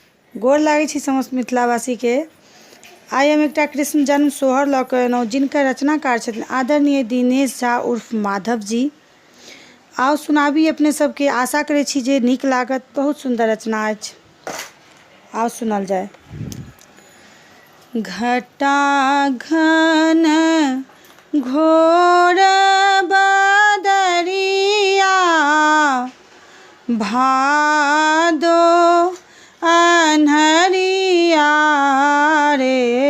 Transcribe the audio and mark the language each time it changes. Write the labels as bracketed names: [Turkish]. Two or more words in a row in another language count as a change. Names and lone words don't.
[Maithili] गोर लागै छी समस्त मिथिलावासी के। आइ हम एकटा कृष्ण जन्म सोहर लऽ कऽ एलहुँ, जिनकर रचनाकार छथिन आदरणीय दिनेश झा उर्फ माधव जी। आओ सुनाबी अपने सबके, आशा करै छी जे नीक लागत। बहुत सुंदर रचना अछि, आओ सुनल जाय। घटा घन घोर बदरिया, भादो अन्हरिया रे।